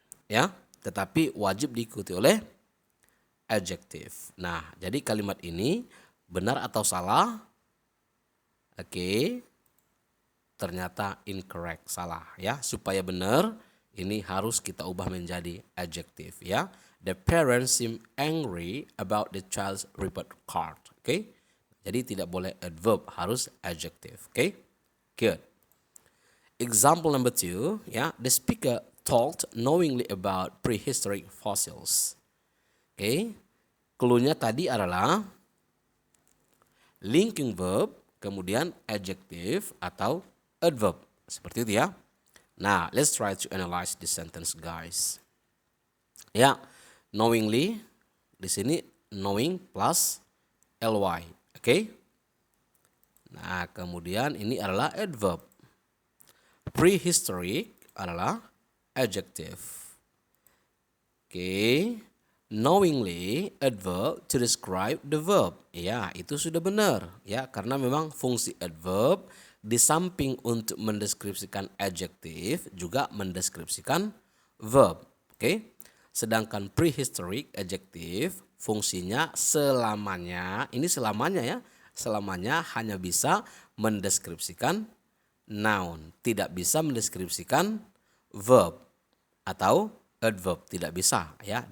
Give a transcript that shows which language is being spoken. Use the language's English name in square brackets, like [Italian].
[Indonesian] Ya, tetapi wajib diikuti oleh adjective. Nah, jadi kalimat ini benar atau salah? Oke. Ternyata incorrect, salah ya. Supaya benar ini harus kita ubah menjadi adjective ya. [English] The parents seem angry about the child's report card. [Indonesian] Oke. Jadi tidak boleh adverb, harus adjective. Oke. Good. Example number 2 ya. [English] The speaker talked knowingly about prehistoric fossils. [Indonesian] Oke. Clue-nya tadi adalah linking verb, kemudian adjective atau adverb. Seperti itu ya. [English] Nah, let's try to analyze this sentence, guys. Ya, knowingly [Indonesian] di sini [English] knowing plus ly. [Indonesian] Oke. Nah, kemudian ini adalah adverb. Prehistoric adalah adjective. Oke. [English] Knowingly adverb to describe the verb. [Indonesian] Ya, itu sudah benar ya, karena memang fungsi adverb di samping untuk mendeskripsikan adjektif juga mendeskripsikan verb. Oke. Sedangkan prehistoric adjektif fungsinya selamanya, ini selamanya ya, selamanya hanya bisa mendeskripsikan noun, tidak bisa mendeskripsikan verb atau adverb, tidak bisa ya.